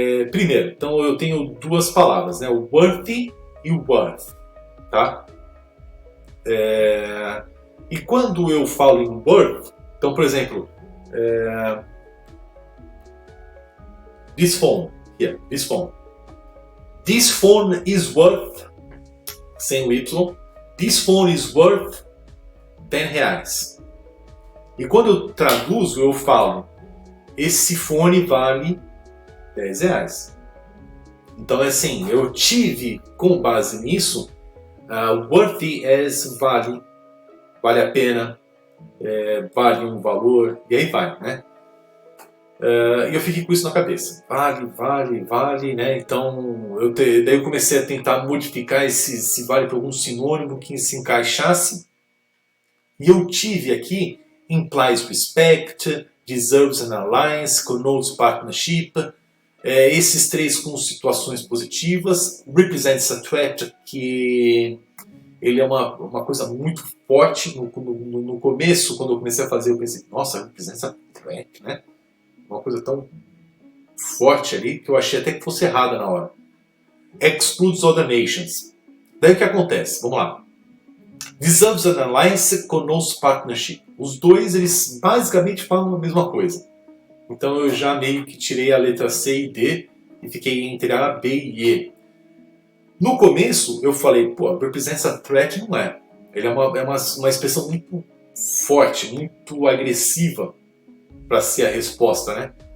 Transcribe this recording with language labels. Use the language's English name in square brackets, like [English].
[Portuguese] Primeiro, então eu tenho duas palavras, né? O worthy e o worth, tá? E quando eu falo em worth, então, por exemplo, [English] this phone, here, this phone. This phone is worth, [Portuguese] sem o Y, [English] this phone is worth R$10. [Portuguese] E quando eu traduzo, eu falo, esse fone vale R$10. Então, assim, eu tive, com base nisso, worthy as vale a pena, vale um valor, e aí vai, né? E eu fiquei com isso na cabeça. Vale, né? Então, daí eu comecei a tentar modificar esse vale para algum sinônimo que se encaixasse. E eu tive aqui, [English] implies respect, deserves an alliance, connotes partnership, [Portuguese] esses três com situações positivas, [English] represents a threat, [Portuguese] que ele é uma coisa muito forte. No começo, quando eu comecei a fazer, eu pensei, nossa, [English] represents a threat, [Portuguese] né? Uma coisa tão forte ali que eu achei até que fosse errada na hora. [English] Excludes other nations. [Portuguese] Daí o que acontece? Vamos lá. [English] Deserves an alliance, connotes partnership. [Portuguese] Os dois, eles basicamente falam a mesma coisa. Então eu já meio que tirei a letra C e D e fiquei entre A, B e E. No começo eu falei, pô, [English] represents a threat, [Portuguese] não é. Ele é uma expressão muito forte, muito agressiva para ser a resposta, né?